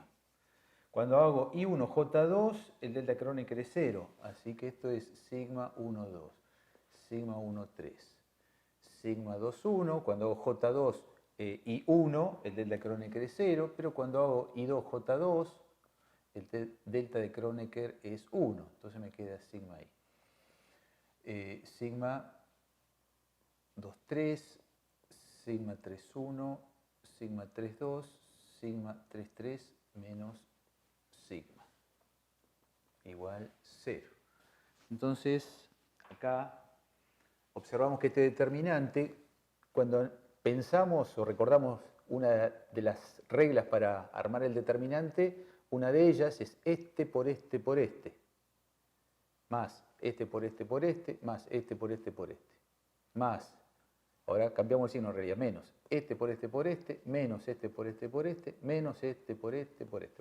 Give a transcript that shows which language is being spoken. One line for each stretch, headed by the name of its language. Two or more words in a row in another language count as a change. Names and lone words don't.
Spanish: Cuando hago I1J2, el delta Kronecker es 0, así que esto es sigma 1, 2, sigma 1, 3, sigma 2, 1, cuando hago J2, I1, el delta Kronecker es 0, pero cuando hago I2J2, delta de Kronecker es 1, entonces me queda sigma I. Sigma 2,3, sigma 3,1, sigma 3,2, sigma 3,3 menos sigma igual 0. Entonces, acá observamos que este determinante, cuando pensamos o recordamos una de las reglas para armar el determinante, una de ellas es este por este por este, más este por este por este, más este por este por este, más, ahora cambiamos el signo en realidad, menos este por este por este, menos este por este por este, menos este por este por este.